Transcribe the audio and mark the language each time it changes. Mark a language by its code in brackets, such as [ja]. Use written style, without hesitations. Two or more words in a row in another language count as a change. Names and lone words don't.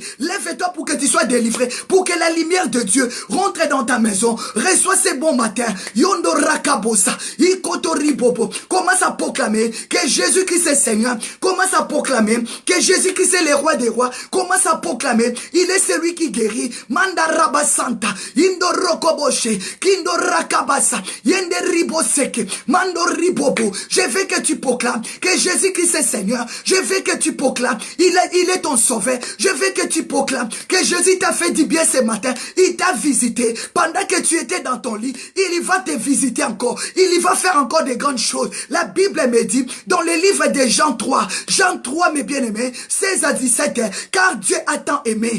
[fr] Lève-toi pour que tu sois délivré. Pour que la lumière de Dieu rentre dans ta maison. Reçois ce bon matin. Yondo rakabosa. Ikotoribobo. Commence à proclamer que Jésus-Christ est Seigneur. Commence à proclamer que Jésus-Christ est le roi des rois. Commence à proclamer. Il est celui qui guérit. Manda rabasanta. Indo rokoboshe. Kindo rakabasa. Yende riboseke. Mando ribobo. Je veux que tu proclames que Jésus-Christ est Seigneur. Je veux que tu proclames. Il est ton sauveur. Je veux que tu proclames que Jésus t'a fait du bien ce matin. Il t'a visité. Pendant que tu étais dans ton lit, il va te visiter encore. Il va faire encore de grandes choses. La Bible me dit, dans le livre de Jean 3, mes bien-aimés, 16 à 17, car Dieu a tant aimé.